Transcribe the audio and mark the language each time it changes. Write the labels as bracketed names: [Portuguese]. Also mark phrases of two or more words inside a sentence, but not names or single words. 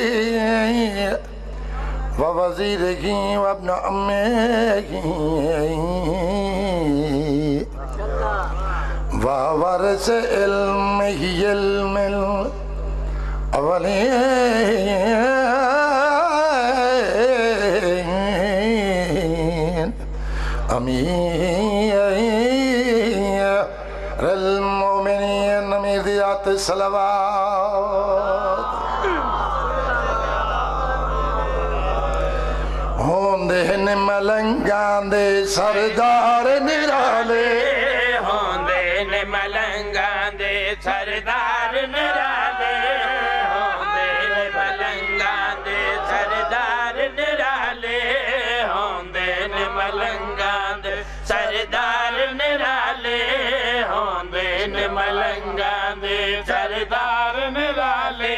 [Arabic] ووزيره وابن عمه وورث علمه علم الأولين أمير المؤمنين أمير ذات الصلوات. [Punjabi] ہوندے ملنگاں دے سردار نرالے ملنگاں دے سردار نرالے ہوندے ملنگاں دے سردار نرالے ہوندے ملنگاں دے سردار نرالے ہوندے ملنگاں دے سردار نرالے